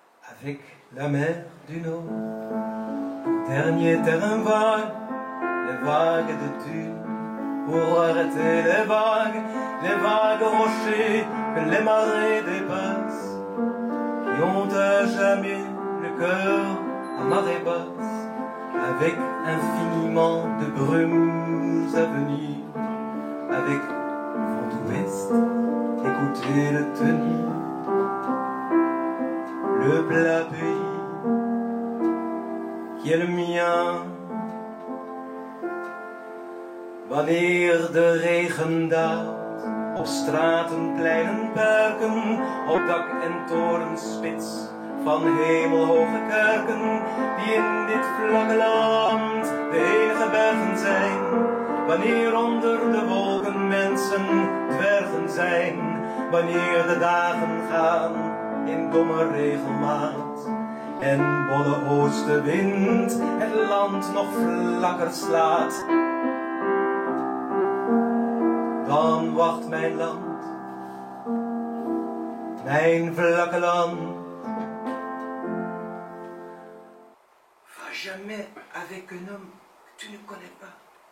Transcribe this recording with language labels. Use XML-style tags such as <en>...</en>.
<fr>Avec la mer du Nord, dernier terrain vague, les vagues de dunes, pour arrêter les vagues rochers que les marées dépassent, qui ont à jamais le cœur à marée basse, avec infiniment de brumes à venir, avec le vent d'ouest, écoutez le tenir, le plat pays qui est le mien.</fr> <nl>Wanneer de regen daalt, op straten, pleinen, perken, op dak en torenspits van hemelhoge kerken, die in dit vlakke land de enige bergen zijn. Wanneer onder de wolken mensen dwergen zijn, wanneer de dagen gaan in domme regelmaat en bolle oostenwind het land nog vlakker slaat, dan wacht mijn land, mijn vlakke land.</nl> <fr>Va jamais avec un homme que tu ne connais pas.</fr>